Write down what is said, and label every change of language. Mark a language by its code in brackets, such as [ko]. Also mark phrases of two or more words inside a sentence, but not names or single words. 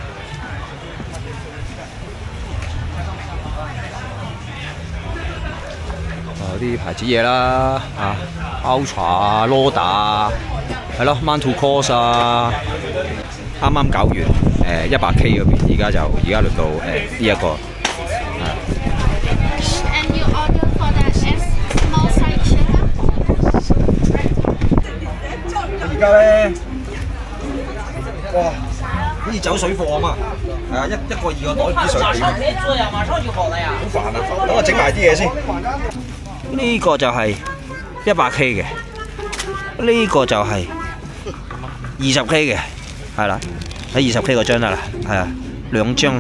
[yue] 啲牌子嘢啦，啊 Ultra 啊 ，Loda 啊，係咯 ，Mount to Course 啊，啱啱搞完100K 嗰邊，而家輪到呢一個。 [en] And you order for the small size chair? [yue] 而家咧，哇，好似走水貨咁啊！係啊，一個2個袋啲水點？好煩啊！等我整埋啲嘢先。呢個就係100K 嘅，呢個就係20K 嘅，係啦，喺20K 嗰張得啦，係啊，2張。